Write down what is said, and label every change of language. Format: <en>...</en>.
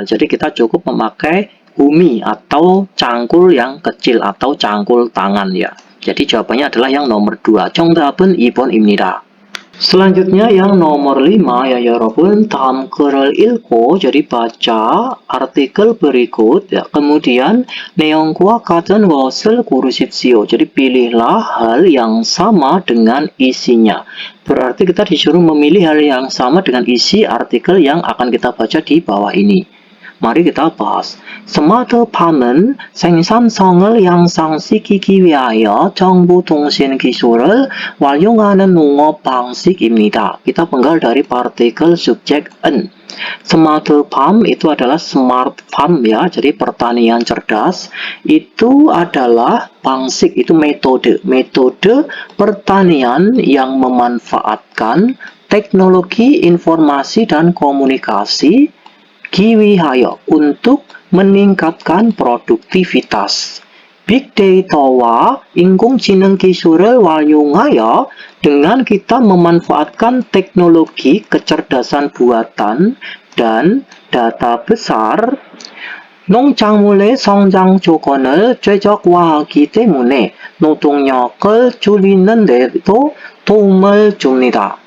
<id>Jadi kita cukup memakai humi atau cangkul yang kecil atau cangkul tangan ya. Jadi jawabannya adalah yang nomor 2.</id> <ko>정답은 2번입니다.</ko> <id>Selanjutnya yang nomor 5 ya</id> <ko>여러분, 다음 글을 읽고</ko> <id>jadi baca artikel berikut ya. Kemudian</id> <ko>내용과 같은 것을 고르십시오.</ko> <id>Jadi pilihlah hal yang sama dengan isinya. Berarti kita disuruh memilih hal yang sama dengan isi artikel yang akan kita baca di bawah ini. Mari kita bahas.</id> <ko>스마트팜은 생산성을 향상시키기 위하여 정보통신 기술을 활용하는 농업 방식입니다.</ko> <id>Kita penggal dari partikel subjek en. Smartfarm itu adalah smart farm ya, jadi pertanian cerdas. Itu adalah bangsik, itu metode pertanian yang memanfaatkan teknologi informasi dan komunikasi</id> <ko>기위하여</ko> <id>untuk meningkatkan produktivitas.</id> <ko>Big Data와 인공지능 기술을 활용하여</ko> <id>dengan kita memanfaatkan teknologi kecerdasan buatan dan data besar,</id> <ko>농작물의 성장 조건을 최적화하기 때문에 노동력을 줄이는 데도 도움을 줍니다.</ko>